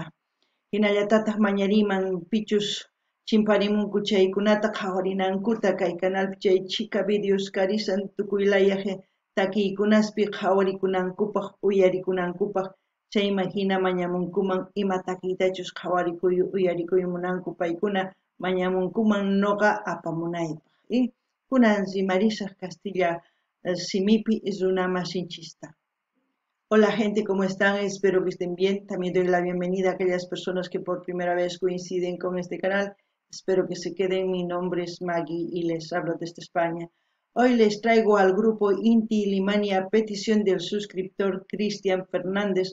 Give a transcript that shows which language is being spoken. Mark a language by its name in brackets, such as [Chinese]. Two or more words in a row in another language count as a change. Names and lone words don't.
[Quechua] Hinallatataq mañariyman pichus chimparimunku chaykunata qhawarinankuta kay kanalpi chay chika videos karisan tukuylaya takiykunaspi qhawarikunankupaq uyarikunankupaq chayman hina mañamunkuman ima takiytachus uyarikuymunanku paykuna mañamunkuman nuqa apamunaypaq. Kunan rimarisaq Castilla simipi runa masinchista. [Spanish] Hola gente, ¿cómo están? Espero que estén bien. También doy la bienvenida a aquellas personas que por primera vez coinciden con este canal. Espero que se queden. Mi nombre es Maggie y les hablo desde España. Hoy les traigo al grupo Inti Ilimani a petición del suscriptor Cristian Fernández.